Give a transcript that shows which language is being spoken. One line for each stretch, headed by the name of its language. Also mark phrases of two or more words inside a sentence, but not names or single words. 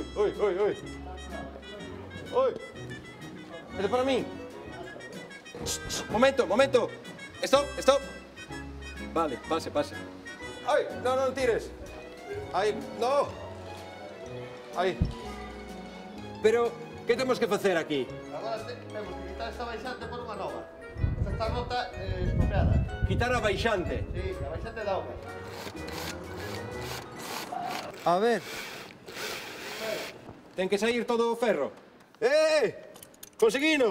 Spanish: Ui. Esto para mí. Momento. Stop. Vale, pase. Ay, no tires. Ay, no. Ay. Pero, ¿qué tenemos que hacer aquí?
Galician: Agora temos que quitar esta baixante por unha nova. Esta está rota e estropeada. Quitar a baixante. Sí, a baixante da obra. A ver. Ten que sair todo o ferro. Conseguino.